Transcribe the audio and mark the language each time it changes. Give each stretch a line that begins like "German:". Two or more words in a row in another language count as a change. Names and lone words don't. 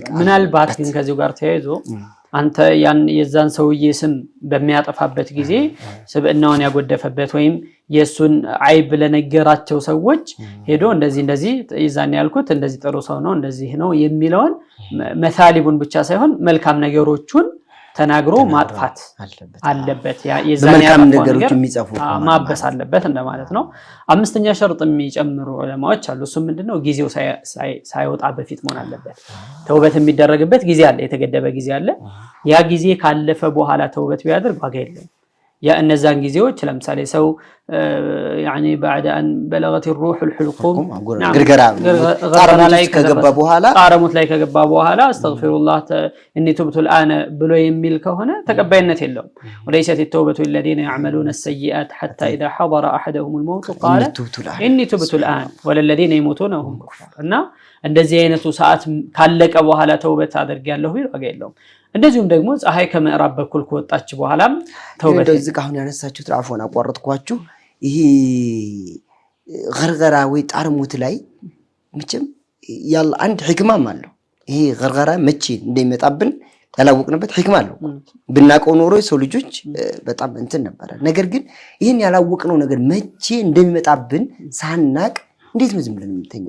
Amharic: ምናልባት ግን ከዚሁ ጋር ተያይዞ አንተ ያን የዛን ሰውዬ ስም በሚያጠፋበት ጊዜ ስብዕናውን ያጎደፈበት ወይም የሱን አይብ ለነገራቸው ሰዎች ሄዶ እንደዚህ ይዛን ያልኩት እንደዚህ ጥሩ ሰው ነው እንደዚህ ነው የሚለውን መሳሊቡን ብቻ ሳይሆን መልካም ነገሮቹን ተናግሮ ማጥፋት አለበት። የዛን መልካም ነገሮች የሚጽፉ ማበስ አለበት እንደማለት ነው። አምስተኛ ሸርጥ የሚጨምሩ ዑለማዎች አሉ። እሱ ምንድነው? ጊዜው ሳይወጣ በፊት መሆን አለበት። ተውበት የሚደረግበት ጊዜ አለ፣ የተገደበ ጊዜ አለ። ያ ጊዜ ካለፈ በኋላ ተውበት ቢያደርግ ዋጋ የለውም። ያ እነዛን ጊዜዎች ለምሳሌ ሰው
Arabic: يعني بعد ان بلغت الروح الحلقوم
Amharic: ግርገራ ላይ ከገባ በኋላ ጣረሙት ላይ ከገባ በኋላ አስተግፊሩላህ
Arabic: اني تبت الان
Amharic: ብሎ የሚል ከሆነ ተቀባይነት የለውም።
Arabic: وليست التوبة الذين يعملون السيئات حتى اذا حضر احدهم الموت قال اني تبت الان والذين يموتون وهم كفار
Amharic: እና እንደዚህ አይነቱ ሰዓት ካለቀ በኋላ ተውበት አድርጋለሁ ቢል ዋጋ የለውም። እንደዚሁም ደግሞ ፀሐይ ከምዕራብ በኩል ከወጣች በኋላም ተውበት እንደዚህ አሁን ያነሳችሁት አፎን አቋርጥኳችሁ ይሄ ገርገራ ወይ ጣርሙት ላይ መቼም ያለ አንድ ህክማም አለው። ይሄ ገርገራ መቼ እንደሚመጣብን ያላወቅንበት ህክማ አለው። ብናቀው ኖሮ የሰው ልጆች በጣም እንትን ነበር። ነገር ግን ይሄን ያላወቅነው ነገር መቼ እንደሚመጣብን ሳናቅ እንዴት ነው ዝም ብለን የምንተኛው?